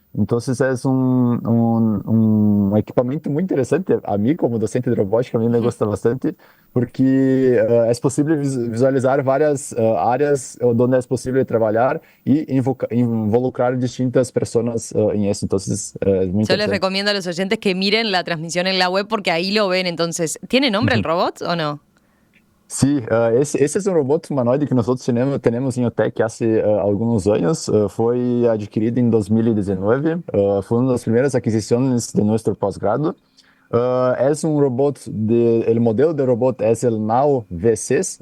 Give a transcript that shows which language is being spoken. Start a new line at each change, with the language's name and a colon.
Portuguese: Então, é um equipamento muito interessante. A mim, como docente de robótica, a mim me gosta bastante, porque é possível visualizar várias áreas onde é possível trabalhar e involucrar distintas pessoas em isso. Então, é muito
Spanish: Yo les
Portuguese: interessante.
Spanish: recomiendo a los oyentes que miren la transmisión en la web porque ahí lo ven. Entonces, ¿tiene nombre el robot o no?
Portuguese: Sim, esse é um robô humanoide que nós temos em OTEC há alguns anos. Foi adquirido em 2019. Foi uma das primeiras aquisições de nosso pós-grado. É um robô, o modelo de robô é o NAO V6.